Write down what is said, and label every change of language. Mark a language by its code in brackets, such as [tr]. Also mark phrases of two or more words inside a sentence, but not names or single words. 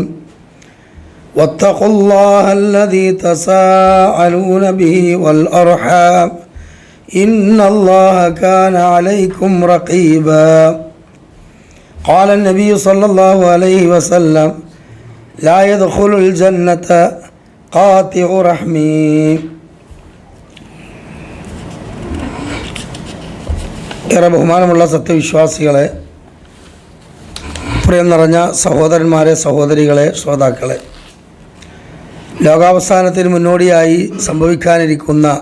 [ar] واتقوا الله الذي تساءلون به والأرحام إن الله كان عليكم رقيبا. قال النبي صلى الله عليه وسلم لا يدخل الجنة قاطع رحمي. [ml] ഏറെ ബഹുമാനമുള്ള സത്യവിശ്വാസികളെ, പ്രിയം നിറഞ്ഞ സഹോദരന്മാരെ, സഹോദരികളെ, ശ്രോതാക്കളെ, ലോകാവസാനത്തിന് മുന്നോടിയായി സംഭവിക്കാനിരിക്കുന്ന